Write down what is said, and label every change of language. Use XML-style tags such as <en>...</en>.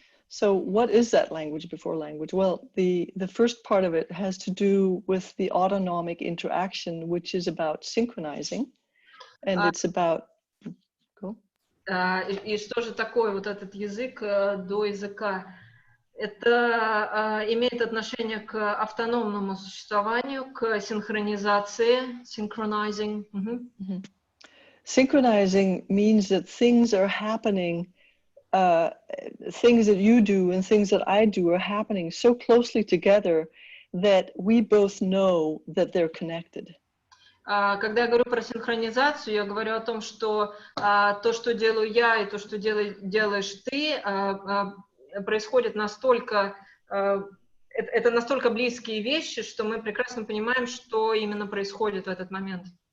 <en>So what is that language before language? Well, the first part of it has to do with the autonomic interaction, which is about synchronizing, and it's about...</en> <ru>И что же такое вот этот язык до языка? Это имеет отношение к автономному существованию, к синхронизации, synchronizing.</ru> <en>Synchronizing means that things are happening things that you do and things that I do are happening so closely together that we both know that they're connected.</en> <ru>Когда я говорю про синхронизацию, я говорю о том, что то, что делаю я, и то, что делаешь ты, происходит настолько, это настолько близкие вещи, что мы прекрасно понимаем, что именно происходит в этот момент.</ru>